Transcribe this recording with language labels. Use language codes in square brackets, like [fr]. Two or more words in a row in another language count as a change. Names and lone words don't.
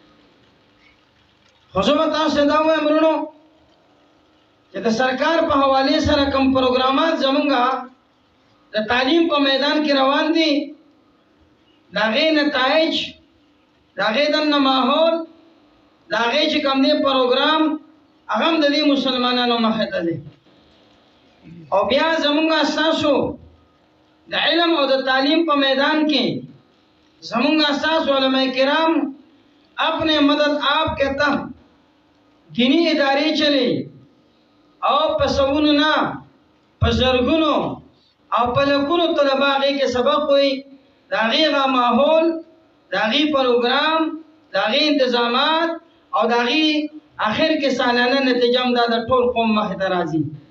[ps] خو زه به تاسو ته دا وایم وروڼو چې د سرکار په حوالې سره کوم پروګرامات زمونږ د تعلیم په میدان کې روان دي د هغې نتایج د هغې دننه ماحول د هغې چې کوم دی پروګرام هغه هم د دې مسلمانانو مخې ته دی. او بیا زمونږ ستاسو د علم او د تعلیم په میدان کې زمونږ ستاسو علماء کرام [ur] اپنے مدد آپ کے تحت دینی ادارے چلے [ps] او په سوونو نه په زرګونو او په لکونو طلبه هغې کې سبق وي د هغې هغه ماحول د هغې پروګرام د هغې انتظامات او د هغې آخر کې سالانه نتیجه هم دا د ټول قوم مخې ته راځي.